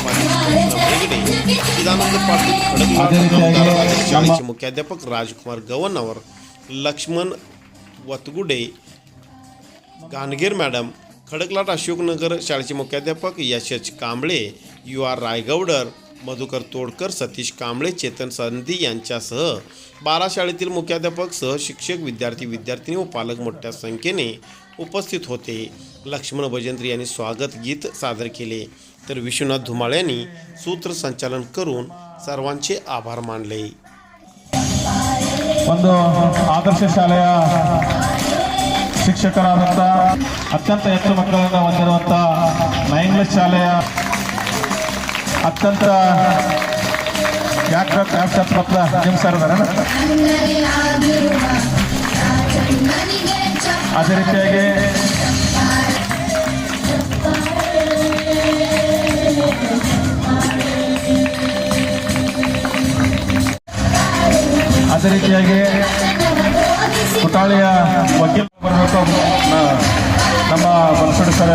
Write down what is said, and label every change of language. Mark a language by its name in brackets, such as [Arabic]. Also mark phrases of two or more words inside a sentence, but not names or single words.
[Marathi] चिदानंद पाटील खडकवाड, शाळेचे मुख्याध्यापक राजकुमार गवनवर, लक्ष्मण वतगुडे, गानगीर मॅडम, खडकलाट अशोकनगर शाळेचे मुख्याध्यापक यशच कांबळे, UR रायगौडर, मधुकर तोडकर, सतीश कांबळे, चेतन संधी यांच्यासह 12 शाळेतील मुख्याध्यापक, सहशिक्षक, विद्यार्थी व पालक मोठ्या संख्येने उपस्थित होते. लक्ष्मण भजंत्री यांनी स्वागत गीत सादर केले तर विश्वनाथ धुमाळ यांनी सूत्रसंचालन करून सर्वांचे आभार मानले. [Kannada] ಒಂದು ಆದರ್ಶ ಶಾಲೆಯ ಶಿಕ್ಷಕರಾದಂಥ ಅತ್ಯಂತ ಹೆಚ್ಚು ಮಕ್ಕಳನ್ನು ಹೊಂದಿರುವಂಥ ಇಂಗ್ಲಿಷ್ ಶಾಲೆಯ ಅತ್ಯಂತ ಪ್ರಾಪ್ತ ನಿಮ್ ಸರ್ ಅದೇ ರೀತಿಯಾಗಿ ಕುಟಾಳಿಯ ವಕೀಲ ಬರಬೇಕು ನಮ್ಮ ಬನಸೋಡೆ ಸರ್.